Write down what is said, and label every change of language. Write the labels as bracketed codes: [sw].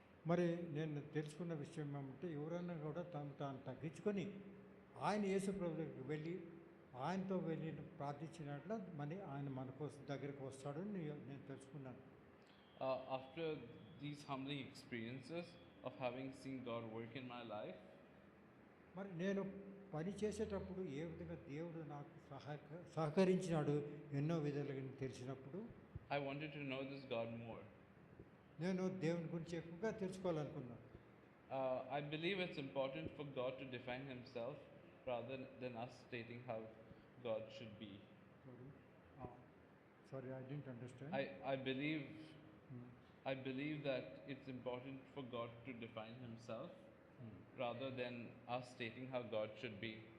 [te] మరి నేను తెలుసుకున్న విషయం ఏమంటే ఎవరైనా కూడా తాను తగ్గించుకొని ఆయన యేసు ప్రభు దగ్గరికి వెళ్ళి ఆయనతో వెళ్ళి ప్రార్థించినట్ల మరి ఆయన మన కోసం దగ్గరికి వస్తాడని నేను తెలుసుకున్నాను. [en] After these humbling experiences of having seen God work in my life, [te] మరి నేను పని చేసేటప్పుడు ఏ విధంగా దేవుడు నాకు సహకరించినాడు ఎన్నో విధాలుగా తెలిసినప్పుడు [en] I wanted to know this God more. [te] నేను దేవుని గురించి ఎక్కువగా తెలుసుకోవాలనుకున్నాను. [en] I believe it's important for God to define Himself rather than us stating how God should be. Sorry, I didn't understand. I believe I believe that it's important for God to define Himself rather than us stating how God should be.